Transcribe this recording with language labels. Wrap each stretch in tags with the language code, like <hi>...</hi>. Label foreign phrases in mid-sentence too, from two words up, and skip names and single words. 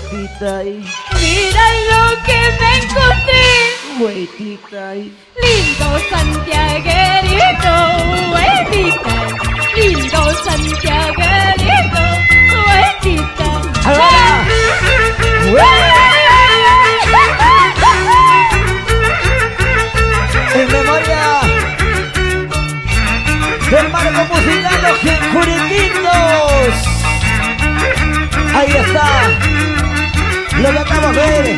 <es>Huetita y Mira lo que me encontré. huetita y Lindo santiaguerito, huetita. Lindo santiaguerito, huetita. ¡Ahora! En memoria del marco musical Los Juriquitos. Ahí está. Lo que acabamos de ver.</es>